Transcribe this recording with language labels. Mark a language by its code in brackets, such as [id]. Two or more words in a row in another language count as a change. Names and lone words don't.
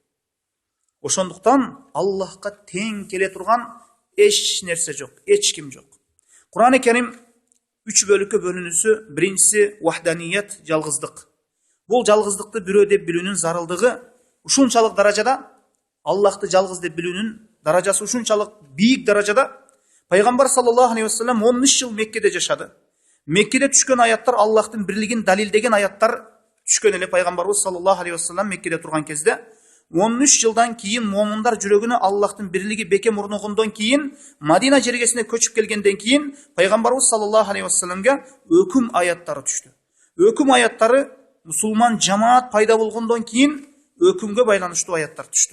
[ky] Ошондуктан Аллахка тең келе турган эч нерсе жок, эч ким жок. Кур'ан-ы Карим 3 бөлүккө бөлүнүүсү, биринчиси вахданият, жалгыздык. Бул жалгыздыкты бирөө деп билүүнүн зарылдыгы ушунчалык даражада, Аллахты жалгыз деп билүүнүн даражасы ушунчалык бийик даражада. Пайгамбар [ar] صلى الله عليه وسلم [ky] 13 жыл Меккеде жашады. Меккеде түшкөн аяттар Аллахтын бирлигин далилдеген аяттар түшкөн эле. Пайгамбарыбыз [ar] صلى الله عليه وسلم [ky] Меккеде турган кезде 13 жылдан кийин момундар жүрөгүнө Аллахтын бирлиги бекем орногондон кийин, Мадина жергесине көчүп келгенден кийин Пайгамбарыбыз [ar] صلى الله عليه وسلم [ky] өкүм аяттары түштү. Өкүм аяттары мусулман жамаат пайда болгондон кийин өкүмгө байланыштуу аяттар түштү.